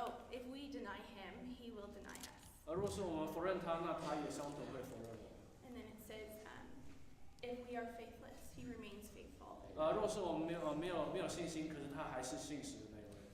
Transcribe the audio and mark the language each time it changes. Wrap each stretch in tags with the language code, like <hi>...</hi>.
<en>If we deny Him, He will deny us.</en> <zh>若是我们否认他，那他也相同会否认我们。</zh> <en>And then it says, if we are faithless, He remains faithful.</en> <zh>若是我们没有信心，可是他还是信实的那一位。</zh>